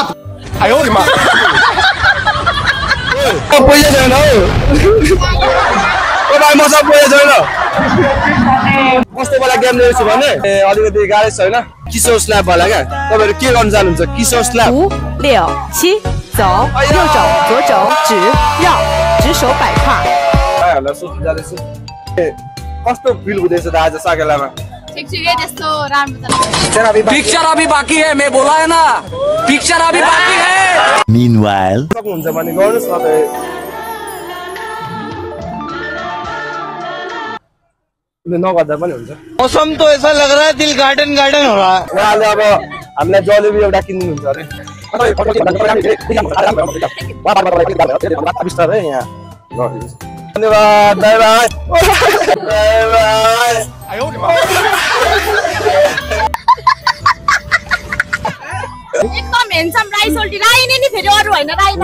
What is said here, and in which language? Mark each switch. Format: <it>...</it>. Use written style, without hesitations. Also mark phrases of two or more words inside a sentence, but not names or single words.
<ne>आयो रे मा पैसा छैन हौ ओ भाइ मसँग पैसा छैन कस्तो वाला गेम ल्याउँछु भने अलिकति गाह्रो छ हैन किशोर स्ल्याप वाला क्या तपाईहरु के गर्न चाहनुहुन्छ किशोर स्ल्याप</ne> <zh>5、6、走，右手，左手指绕，指手摆胯。</zh> <ne>भाइहरुलाई सोच्नु जाँदैछु कस्तो फिल हुँदैछ त आज साकेलामा ठिकठिकै त्यस्तो राम्रो त</ne> <hi>पिक्चर अभी बाकी है मैं बोला है ना पिक्चर अभी बाकी है</hi> <en>Meanwhile</en> <ne>सक्नुहुन्छ भने गर्नुस् न त नगर्दा पनि हुन्छ</ne> <hi>मौसम तो ऐसा लग रहा है दिल गार्डन गार्डन हो रहा है</hi> <ne>उहाँले अब हामीलाई जलेबी एउटा किन्नुहुन्छ अरे बिस्तारै यहाँ धन्यवाद</ne> <en>bye bye</en> <ne>एकदम हेन्सम राई सोल्टी राई नै नि फेरि अरु हैन राई</ne>